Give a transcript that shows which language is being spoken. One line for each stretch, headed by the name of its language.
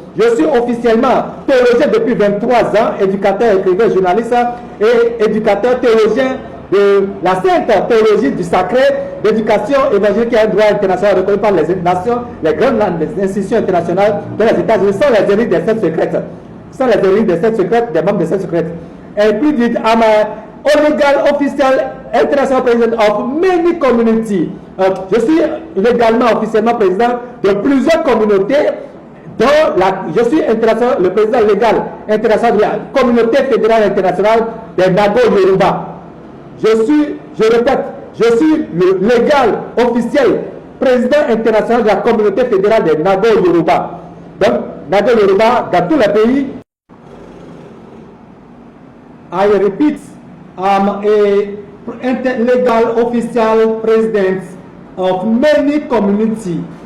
French: Je suis officiellement théologien depuis 23 ans, éducateur, écrivain, journaliste et éducateur théologien de la sainte théologie du sacré, d'éducation évangélique et un droit international reconnu par les nations, les grandes institutions internationales de les États-Unis, sans les élites des sectes secrètes. Sans les élites des sectes secrètes, des membres des sectes secrètes.
English: And plead it, I'm a legal official international president of many communities.
French: Je suis légalement, officiellement président de plusieurs communautés. Je suis le président légal international de la communauté fédérale internationale des Nago Yoruba. Je répète, je suis le légal officiel président international de la communauté fédérale des Nago Yoruba. Donc, Nago Yoruba, dans tous les pays.
English: I repeat, I'm a legal official president of many communities.